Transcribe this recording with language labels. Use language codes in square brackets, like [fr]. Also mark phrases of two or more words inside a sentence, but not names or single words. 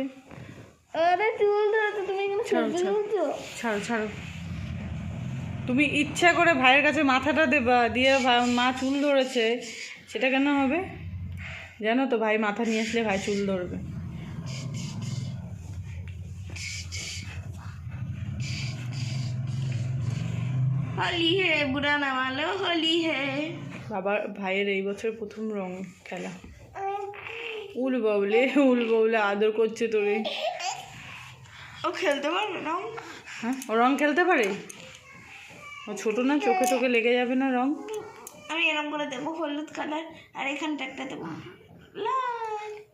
[bn] আরে চুল ধরেছো তুমি, ছাড়ো ছাড়ো। তুমি ইচ্ছা করে ভাইয়ের কাছে মাথাটা দেবা, দিয়ে মা চুল ধরেছে, সেটা কেন হবে? জানো তো ভাই মাথা নিয়ে আসলে ভাই চুল ধরবে। [hi] होली है बुरा ना मानो होली है। [bn] বাবার ভাইয়ের এই বছর প্রথম রং খেলা। উল বাবলে আদর করছে তোরে। ও খেলতে পারবে রং? হ্যাঁ, ও রং খেলতে পারে? ও ছোটো না, চোখে চোখে লেগে যাবে না রং? আমি এরকম করে দেবো হলুদ কালার, আর এখানটা একটা দেবো লাল।